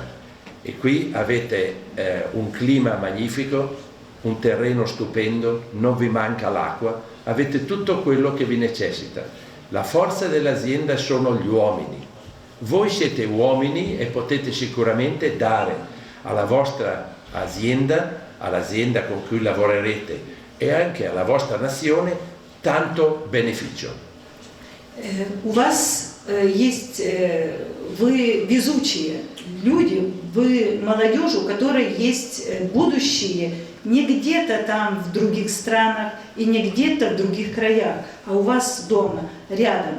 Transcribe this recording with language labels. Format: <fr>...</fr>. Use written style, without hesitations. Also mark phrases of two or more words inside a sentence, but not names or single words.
<it>E qui avete un clima magnifico, un terreno stupendo, non vi manca l'acqua, avete tutto quello che vi necessita. La forza dell'azienda sono gli uomini. Voi siete uomini e potete sicuramente dare alla vostra azienda, all'azienda con cui lavorerete e anche alla vostra nazione tanto beneficio.</it> <ru>У вас есть, вы везучие люди, вы молодежь, у которой есть будущее не где-то там в других странах и не где-то в других краях, а у вас дома, рядом.</ru>